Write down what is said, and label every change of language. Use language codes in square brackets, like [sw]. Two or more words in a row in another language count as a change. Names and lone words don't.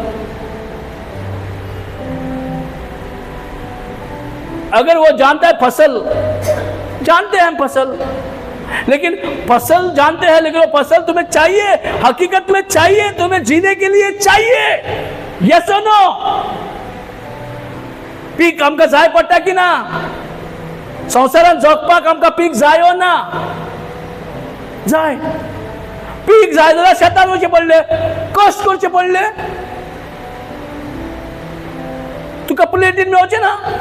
[hi] अगर वो जानता है फसल, जानते हैं हम फसल, लेकिन फसल जानते हैं, लेकिन वो फसल तुम्हें चाहिए, हकीकत में चाहिए, तुम्हें जीने के लिए चाहिए। [en] yes और no? [kok] पीक आमकां जाय पडटा की ना? संवसारान जगपाक आमकां पीक जाय हो ना? जाय। पीक जाय जाल्यार शेतान वचचें पडलें, कश्ट करचे पडले, तुका प्लेटीन मेळचें ना।